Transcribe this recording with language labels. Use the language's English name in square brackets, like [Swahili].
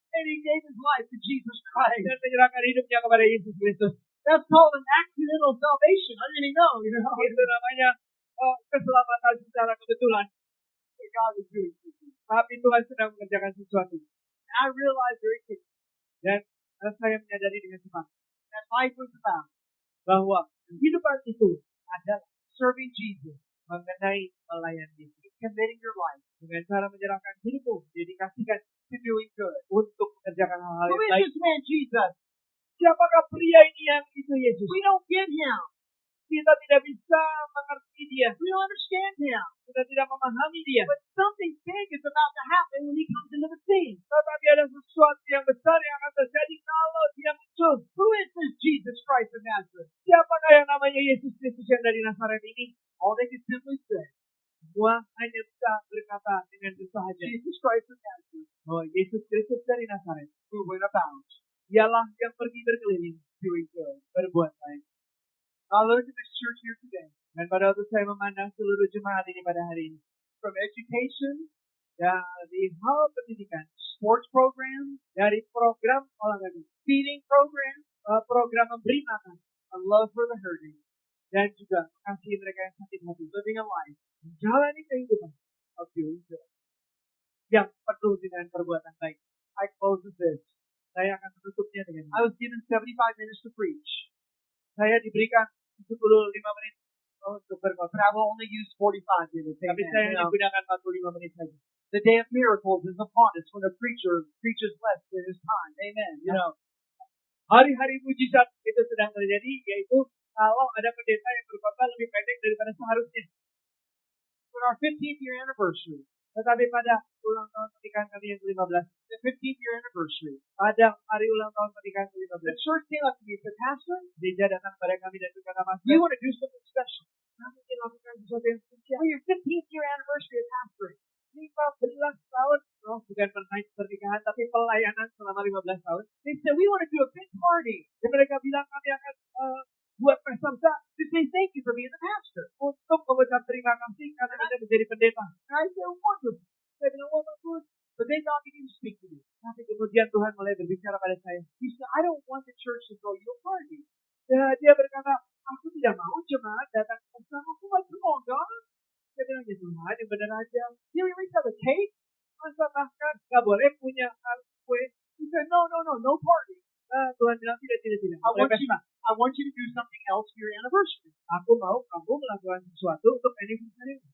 [English] And he gave his life to Jesus Christ. [Indonesian] dan menyerahkan hidupnya kepada Yesus Kristus. [English] That's called an accidental salvation. I didn't even know, you know. [Indonesian] Itu namanya keselamatan secara kebetulan. [English] God was doing something. [Indonesian] Tapi Tuhan sedang mengerjakan sesuatu. [English] I realized very quickly [Indonesian] Dan saya menyadari dengan cepat [English] that life was about [Indonesian] bahwa kehidupan itu adalah [English] serving Jesus, [Indonesian] mengenai melayani Yesus. [English] committing your life [Indonesian] Dengan cara menyerahkan hidupmu, dedikasikan [English] to doing good. [Indonesian] untuk mengerjakan hal-hal [English] Who [Indonesian] yang [English] is [Indonesian] baik. [English] this man Jesus? [Indonesian] Siapakah pria ini yang itu Yesus? [English] We don't get him. [Indonesian] Kita tidak bisa mengerti dia. [English] We don't understand him. [Indonesian] Kita tidak memahami dia. [English] But something big is about to happen when he comes into the scene. [Indonesian] Tetapi ada sesuatu yang besar yang akan terjadi kalau dia muncul. [English] Who is this Jesus Christ of Nazareth? [Indonesian] Siapakah yang namanya Yesus Kristus yang dari Nazaret ini? [English] All they can simply say, [Indonesian] Semua hanya bisa berkata dengan bersahaja. [English] Jesus Christ of Nazareth, [Indonesian] Oh, Yesus Kristus dari Nazaret. [English] who went about [Indonesian] Dialah yang pergi berkeliling, [English] doing good. [Indonesian] berbuat baik. [English] I look at this church here today, [Indonesian] Dan pada waktu saya memandang seluruh jemaat ini pada hari ini, [English] from education, [Indonesian] dari hal pendidikan, [English] sports programs, [Indonesian] dari program olahraga, [English] feeding programs, [Indonesian] program memberi makan, [English] a love for the hurting, [Indonesian] dan juga kasih mereka yang sakit hati, [English] living a life [Indonesian] menjalani kehidupan [English] of doing good. [Indonesian] yang penuh dengan perbuatan baik. [English] I close with this. [Indonesian] Saya akan menutupnya dengan [English] I was given 75 minutes to preach, [Indonesian] saya diberikan 45 menit untuk [English] but [Indonesian] berkhotbah, [English] I will only use 45 minutes. [Indonesian] tapi [English] Amen. [Indonesian] saya [English] You [Indonesian] hanya [English] know, [Indonesian] gunakan 45 menit saja. [English] the day of miracles is upon us when a preacher preaches less than his time. Amen. You know, [Indonesian] Hari-hari mujizat itu sedang terjadi, yaitu kalau ada pendeta yang berkhotbah lebih pendek daripada seharusnya. [English] for our 15th year anniversary, [Indonesian] Tetapi pada ulang tahun pernikahan kami yang ke-15, [English] the 15th year anniversary, [Indonesian] pada hari ulang tahun pernikahan [English] the [Indonesian] ke-15, [English] church came up to me and said, Pastor, [Indonesian] gereja datang kepada kami dan berkata, Mas, [English] we want to do something special. [Indonesian] kami ingin lakukan sesuatu yang spesial. [English] For your 15th year anniversary of pastoring, [Indonesian] 15 tahun, oh, bukan pernikahan, tapi pelayanan selama 15 tahun. [English] they said, we want to do a big party [Indonesian] Dan mereka bilang kami akan buat pesta besar [English] to say thank you for being the pastor. [Indonesian] untuk mengucap terima kasih karena Anda menjadi pendeta. [English] And I said, wonderful. [Indonesian] Saya bilang, oh bagus. [English] But then God began to speak to me. [Indonesian] Tapi kemudian Tuhan mulai berbicara pada saya. [English] He said, I don't want the church to throw you a party. [Indonesian] Dia berkata, aku tidak mau jemaat datang ke pesta. [English] I'm like, come on, God. [Indonesian] Saya bilang, ya Tuhan, yang benar aja. [English] You at least have a cake? [Indonesian] Masa bahkan nggak boleh punya kue. [English] He said, no party. [Indonesian] Tuhan bilang, tidak. [English] I want you to do something else for your anniversary. [Indonesian] Aku mau kamu melakukan sesuatu untuk anniversary.